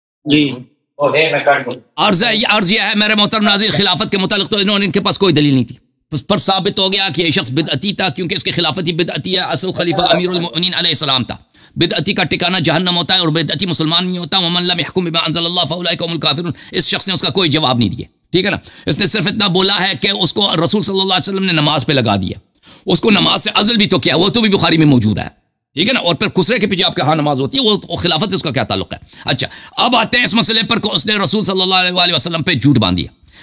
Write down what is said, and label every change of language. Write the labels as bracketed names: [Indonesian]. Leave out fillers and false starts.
[Urdu] جی عرض یہ ہے میرے محترم ناظرین، خلافت کے متعلق تو ان کے پاس کوئی دلیل نہیں تھی. اس پر ثابت ہو گیا کہ یہ شخص بدعتی تھا کیونکہ اس کی خلافت ہی بدعتی ہے. اصل خلیفہ امیر المؤمنین علیہ السلام تھا. بدعتی کا ٹھکانہ جہنم ہوتا ہے اور بدعتی مسلمان نہیں ہوتا. [Arabic] ومن لم يحكم بما انزل الله فاولئك هم الكافرون. [Urdu] اس شخص نے اس کا کوئی جواب نہیں دیا، ٹھیک ہے نا. اس نے صرف اتنا بولا ہے کہ اس کو رسول صلی اللہ علیہ وسلم نے نماز پہ لگا دیا. اس کو نماز سے عزل بھی تو کیا، وہ تو بھی بخاری میں موجود ہے، ٹھیک ہے نا. اور پھر خسرے کے پیچھے آپ کے ہاں نماز ہوتی ہے، وہ خلافت سے اس کا کیا تعلق ہے. اچھا اب آتے ہیں اس مسئلے پر کہ اس نے رسول صلی اللہ علیہ وسلم پہ جھوٹ باندھ دیا.